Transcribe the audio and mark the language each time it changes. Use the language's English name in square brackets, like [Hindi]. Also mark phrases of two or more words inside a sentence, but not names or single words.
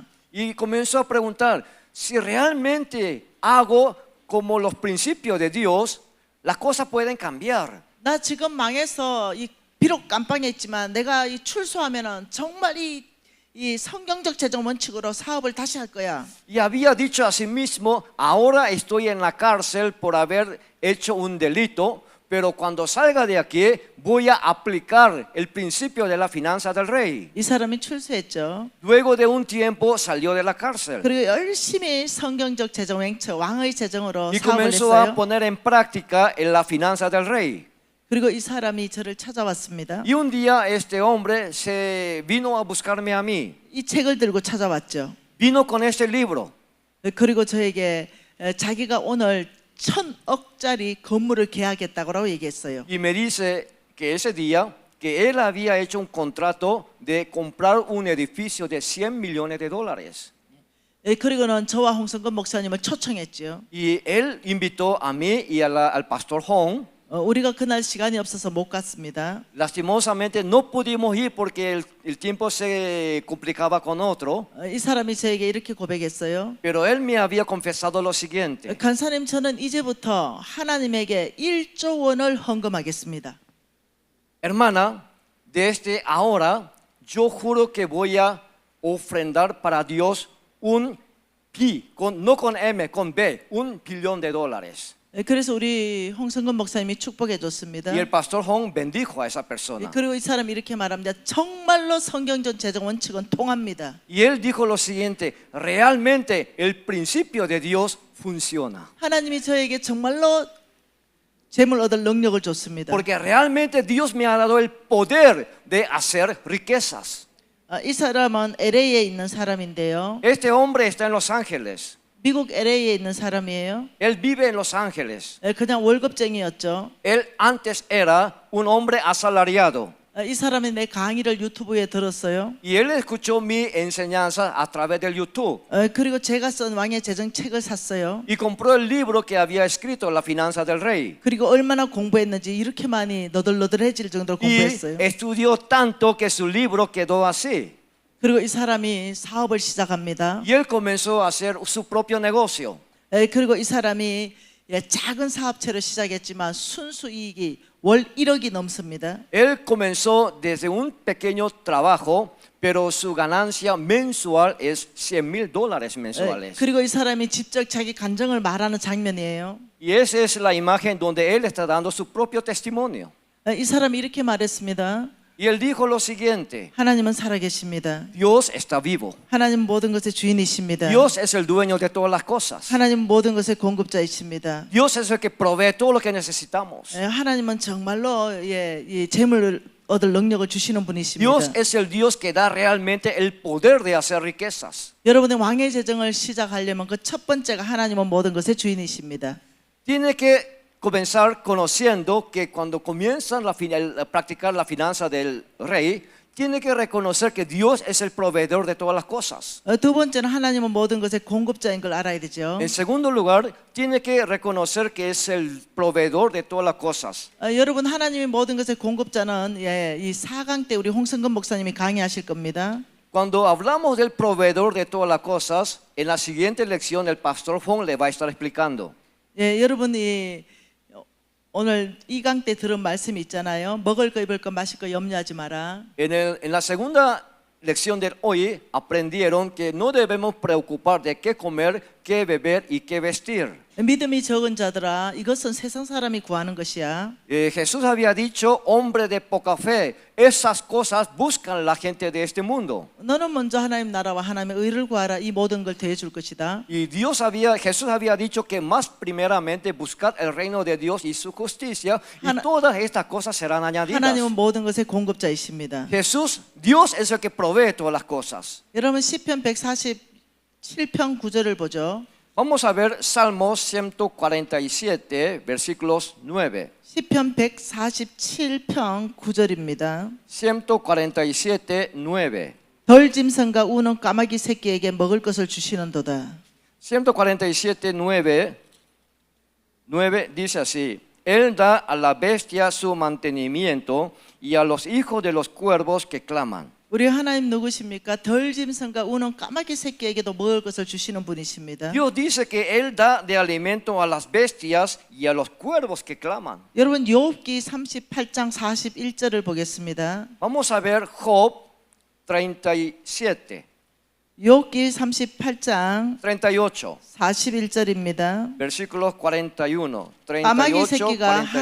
[Spanish] y comenzó a preguntar, si realmente hago como los principios de Dios, las cosas pueden cambiar. [Korean] 나 지금 망해서 비록 깜빵에 있지만 내가 출소하면은 정말 이 성경적 재정 원칙으로 사업을 다시 할 거야. [Spanish] Y había dicho a sí mismo, ahora estoy en la cárcel por haber hecho un delito, pero cuando salga de aquí voy a aplicar el principio de la finanza del rey. [Korean] 이 사람이 출세했죠. [Spanish] Luego de un tiempo salió de la cárcel [Korean] 그리고 열심히 성경적 재정 횡처 왕의 재정으로 [Spanish] y [Korean] 사업을 [Spanish] comenzó a [Korean] 했어요. [Spanish] poner en práctica en la finanza del rey. [Korean] 그리고 이 사람이 저를 찾아왔습니다. [Spanish] Y un día este hombre se vino a buscarme a mí. [Korean] 이 책을 들고 찾아왔죠. [Spanish] Vino con este libro [Korean] 그리고 저에게 자기가 오늘 1,000억짜리 건물을 계약했다고 얘기했어요. [Spanish] y me dice que ese día que él había hecho un contrato de comprar un edificio de 100 millones de dólares. [Korean] 그리고는 저와 홍성근 목사님을 초청했죠. [Spanish] Y él invitó a mí y al pastor Hong. [Korean] 우리가 그날 시간이 없어서 못 갔습니다. [Spanish] Lastimosamente no pudimos ir porque el tiempo se complicaba con otro, [Korean] 이 사람이 저에게 이렇게 고백했어요. [Spanish] pero él me había confesado lo siguiente. [Korean] 간사님, 저는 이제부터 하나님에게 1조 원을 헌금하겠습니다. [Spanish] Hermana, desde ahora yo juro que voy a ofrendar para Dios un pi, no con M, con B, $1 billón. [Korean] 그래서 우리 홍성근 목사님이 축복해 줬습니다. [Spanish] Y el pastor Hong bendijo a esa persona. [Korean] 그리고 이 사람이 이렇게 말합니다. 정말로 성경적 재정 원칙은 통합니다. [Spanish] Y él dijo lo siguiente, realmente el principio de Dios funciona. [Korean] 하나님이 저에게 정말로 재물 얻을 능력을 줬습니다. [Spanish] Porque realmente Dios me ha dado el poder de hacer riquezas. [Korean] 이 사람은 LA에 있는 사람인데요. [Spanish] Este hombre está en Los Ángeles. [Korean] 미국 LA에 있는 사람이에요. [Spanish] Él vive en Los Ángeles. [Korean] 그냥 월급쟁이였죠. [Spanish] Él antes era un hombre asalariado. [Korean] 이 사람이 내 강의를 유튜브에 들었어요. [Spanish] Y él escuchó mi enseñanza a través del YouTube. [Korean] 그리고 제가 쓴 왕의 재정 책을 샀어요. [Spanish] Y compró el libro que había escrito, La finanza del rey. [Korean] 그리고 얼마나 공부했는지 이렇게 많이 너덜너덜해질 정도로 [Spanish] Y [Korean] 공부했어요. [Spanish] estudió tanto que su libro quedó así. [Korean] 그리고 이 사람이 사업을 시작합니다. [Spanish] Y él comenzó a hacer su propio negocio. [Korean] 그리고 이 사람이 작은 사업체로 시작했지만 순수 이익이 월 1억이 넘습니다. [Spanish] Él comenzó desde un pequeño trabajo, pero su ganancia mensual es $100,000 mensuales. [Korean] 그리고 이 사람이 직접 자기 간증을 말하는 장면이에요. [Spanish] Y esa es la imagen donde él está dando su propio testimonio. [Korean] 이 사람이 이렇게 말했습니다. [Spanish] Y él dijo lo siguiente, [Korean] 하나님은 살아계십니다. [Spanish] Dios está vivo. [Korean] 하나님 모든 것의 주인이십니다. [Spanish] Dios es el dueño de todas las cosas. [Korean] 하나님 모든 것의 공급자이십니다. [Spanish] Dios es el que provee todo lo que necesitamos. [Korean] 하나님은 정말로 이 재물을 얻을 능력을 주시는 분이십니다. [Spanish] Dios es el Dios que da realmente el poder de hacer riquezas. [Korean] 여러분의 왕의 재정을 시작하려면 그 첫 번째가 하나님은 모든 것의 주인이십니다. [Spanish] Tiene que comenzar conociendo que cuando comienzan a practicar la finanza del rey, tiene que reconocer que Dios es el proveedor de todas las cosas. [Korean] 두 번째는 하나님은 모든 것의 공급자인 걸 알아야 되죠. [Spanish] En segundo lugar, tiene que reconocer que es el proveedor de todas las cosas. [Korean] 여러분, 하나님이 모든 것의 공급자는 이 4강 때 우리 홍성근 목사님이 강의하실 겁니다. [Spanish] Cuando hablamos del proveedor de todas las cosas, en la siguiente lección el pastor Fong le va a estar explicando. [Korean] 여러분이 오늘 2강 때 들은 말씀이 있잖아요. 먹을 거, 입을 거, 마실 거 염려하지 마라. [Spanish] En la segunda lección de hoy aprendieron que no debemos preocupar de qué comer, qué beber y qué vestir. [Korean] 믿음이 적은 자들아, 이것은 세상 사람이 구하는 것이야. [Spanish] Jesús había dicho, hombre de poca fe, esas cosas buscan la gente de este mundo. [Korean] 너는 먼저 하나님 나라와 하나님의 의를 구하라. 이 모든 걸 더해 줄 것이다. [Spanish] Y Jesús había dicho que más primeramente buscad el reino de Dios y su justicia y todas estas cosas serán añadidas. [Korean] 하나님은 모든 것의 공급자이십니다. [Spanish] Dios es el que provee todas las cosas. [Korean] 여러분, 시편 147편 9절을 보죠. [Spanish] Vamos a ver Salmos 147, versículos 9. [Korean] 시편 147편 9절입니다. [Spanish] 147, 9. [Korean] 덜 짐승과 우는 까마귀 새끼에게 먹을 것을 주시는도다. [Spanish] 147, 9 dice así: Él da a la bestia su mantenimiento y a los hijos de los cuervos que claman. [Korean] 우리 하나님 누구십니까? 덜 짐승과 우는 까마귀 새끼에게도 먹을 것을 주시는 분이십니다. [Spanish] Dios dice que Él da de alimento a las bestias y a los cuervos que claman. [Korean] 여러분, 욥기 38장 41절을 보겠습니다. [Spanish] Vamos a ver Job 37. [Korean] 욥기 38장 [Spanish] 38, [Korean] 41절입니다. [Spanish] versículos 41, [Korean] 까마귀 [Spanish] 38, [Korean] 새끼가 [Spanish] 41.